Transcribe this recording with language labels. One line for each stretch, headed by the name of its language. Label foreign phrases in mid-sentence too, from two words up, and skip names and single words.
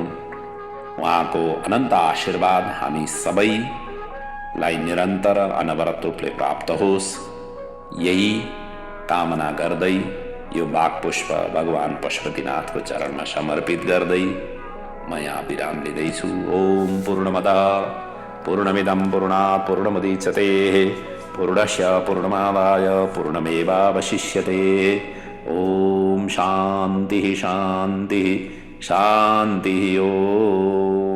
Nepali: उहाँको अनन्त आशीर्वाद हामी सबैलाई निरन्तर अनवरत रूपले प्राप्त होस्, यही कामना गर्दै यो वाक्पुष्प भगवान पशुपतिनाथको चरणमा समर्पित गर्दै म यहाँ विराम लिँदैछु।
Sanskrit: ओम पूर्णमदः पूर्णमिदं पूर्णात् पूर्णमुदच्यते पूर्णस्य पूर्णमादाय पूर्णमेवावशिष्यते। ओम शान्तिः शान्तिः शान्तिः। ओम।